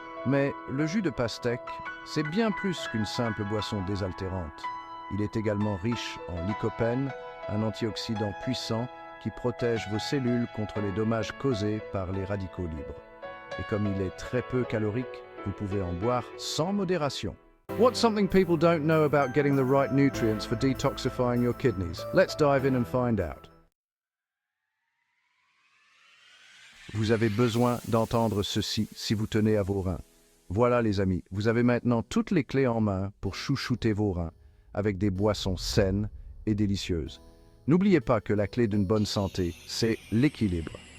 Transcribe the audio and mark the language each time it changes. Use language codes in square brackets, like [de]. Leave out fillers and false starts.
[fr] Mais le jus de pastèque, c'est bien plus qu'une simple boisson désaltérante. Il est également riche en lycopène, un antioxydant puissant qui protège vos cellules contre les dommages causés par les radicaux libres. Et comme il est très peu calorique, vous pouvez en boire sans modération. [en] What's something people don't know about getting the right nutrients for detoxifying your kidneys? Let's dive in and find out. [fr] Vous avez besoin d'entendre ceci si vous tenez à vos reins. Voilà les amis, vous avez maintenant toutes les clés en main pour chouchouter vos reins avec des boissons saines et délicieuses. N'oubliez pas que la clé d'une bonne santé, c'est l'équilibre.